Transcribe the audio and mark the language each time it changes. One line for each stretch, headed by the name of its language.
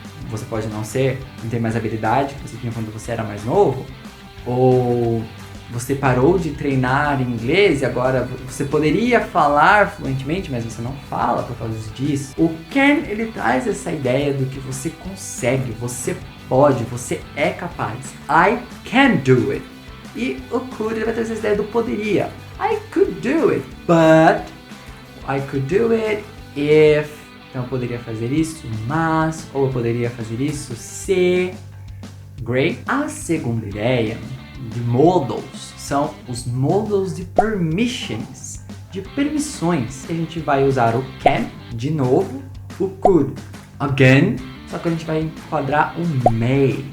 Portuguese: Você pode não ter mais habilidade que você tinha quando você era mais novo, ou você parou de treinar inglês e agora você poderia falar fluentemente, mas você não fala por causa disso. O can, ele traz essa ideia do que você consegue, você pode, você é capaz.
English: I can do it.
Portuguese: E o could, ele vai trazer essa ideia do poderia.
English: I could do it, but I could do it if...
Portuguese: Então eu poderia fazer isso, mas, ou eu poderia fazer isso se... Great. A segunda ideia de modals são os modals de permissions, de permissões. A gente vai usar o can, de novo, o could, again, só que a gente vai enquadrar o may.